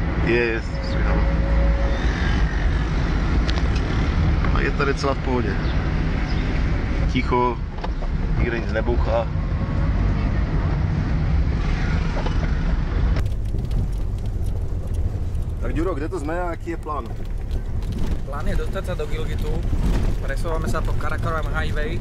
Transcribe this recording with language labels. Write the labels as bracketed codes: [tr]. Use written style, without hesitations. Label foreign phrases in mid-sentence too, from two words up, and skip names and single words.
[cs] Je street, no. A je tady celá v pohodě. Ticho, nikdo nic nebouchá. Tak Ďuro, kde to jsme a jaký je plán? [sk] Plán je dostať sa do Gilgitu. Presúvame sa po Karakoram Highway.